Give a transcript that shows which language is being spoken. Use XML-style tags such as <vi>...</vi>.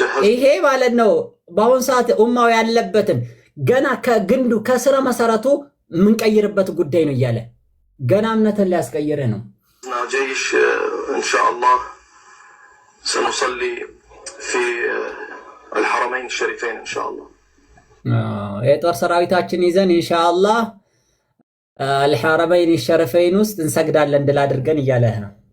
<am>ይሄ ማለት ነው በአሁን ሰዓት ኡማው ያለበትን ገና ከግንዱ ከስረ መሰረቱ የምንቀይርበት ጉዳይ ነው እያለ ገና እምነትን ሊያስቀይርህ ነው።</am> <ar>جيش إن شاء الله سنصلي في الحرمين الشريفين إن شاء الله.</ar> <am>የጦር ሰራዊታችን ይዘን ኢንሻአላህ الحرمين الشريفين ውስጥ እንሰግዳለን ድል አድርገን እያለህ ነው።</am>